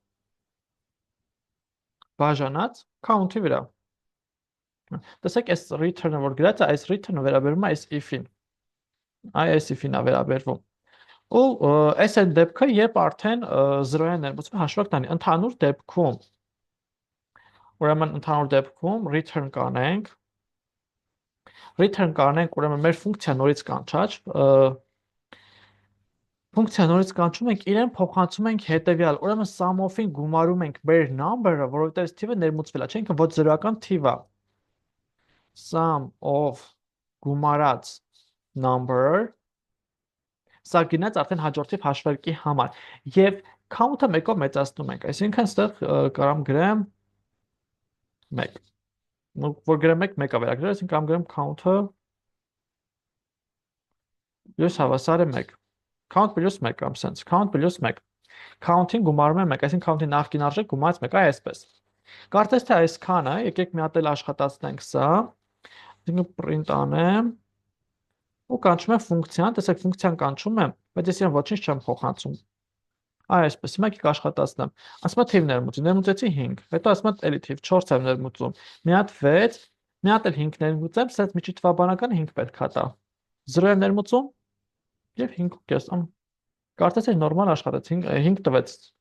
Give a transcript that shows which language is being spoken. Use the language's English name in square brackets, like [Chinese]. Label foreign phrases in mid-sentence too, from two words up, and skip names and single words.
[Armenian] բաժանած count-ի վրա։ Տեսեք, այս return-ը որ գրած է, այս return-ը վերաբերում է այս if-ին։ Այս if-ին է վերաբերվում։ Ու այս այն դեպքը, երբ արդեն 0-ը ներմուծվում է հաշվակ տանի, ընդհանուր դեպքում, ուրեմն ընդհանուր դեպքում return կանենք, ուրեմն մեր ֆունկցիա նորից կանչած, ֆունկցիա նորից կանչում ենք, իրեն փոխանցում ենք հետևյալ, ուրեմն sum of-ին գումարում ենք մեր number-ը, որովհետև այս թիվը ներմուծվել է, չէ՞, ինքը ոչ զրոյական թիվ է։ [English] Sum of [Armenian] գումարած number, սա գնաց արդեն հաջորդիվ հաշվարկի համար, եւ count-ը 1-ով մեծացնում ենք, այսինքն այստեղ կարամ գրեմ 1, որ գրեմ 1, 1-ը վերագրել, այսինքն կարամ գրեմ count-ը plus հավասար է 1, [English] count plus 1 կամ sense, count plus 1, [Armenian] count-ին գումարում եմ 1, այսինքն count-ի նախկին արժեք գումարած 1, այսպես։ Կարծես թե այսքան է, եկեք մի հատ էլ աշխատացնենք սա, այսինքն print անեմ, ու կանչում եմ ֆունկցիան, տեսեք ֆունկցիան կանչում եմ, բայց ես իրեն ոչինչ չեմ փոխանցում։ Այսպես, հիմա եկեք աշխատացնեմ։ Ասում եմ թիվ ներմուծի, ներմուծեցի 5, հետո ասում եմ էլի թիվ 4 եմ ներմուծում։ Մի հատ 6, մի հատ էլ 5 ներմուծեմ, սա միջի թվաբանական 5 պետք է տա։ 0 եմ ներմուծում եւ 5.5։ Կարծես թե նորմալ աշխատեց, 5 տվեց։